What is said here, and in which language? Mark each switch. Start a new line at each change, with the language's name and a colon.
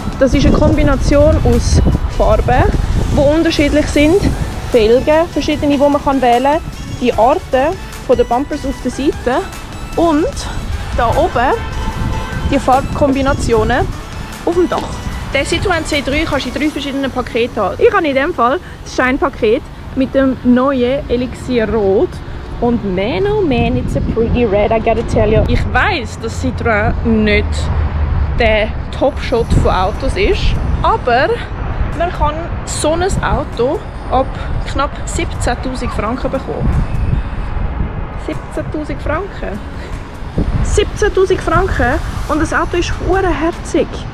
German: Das ist eine Kombination aus Farben, die unterschiedlich sind, Felgen, verschiedene, die man wählen kann, die Arten der Bumpers auf der Seite und da oben die Farbkombinationen auf dem Dach. Den Citroën C3 kannst du in 3 verschiedenen Paketen haben. Ich habe in dem Fall das Shine-Paket mit dem neuen Elixier Rot. Und
English: man, oh man, it's a pretty red, I gotta tell you.
German: Ich weiss, dass Citroën nicht der Top-Shot von Autos ist, aber man kann so ein Auto ab knapp 17'000 Franken bekommen. 17'000 Franken? 17'000 Franken und das Auto ist herzig.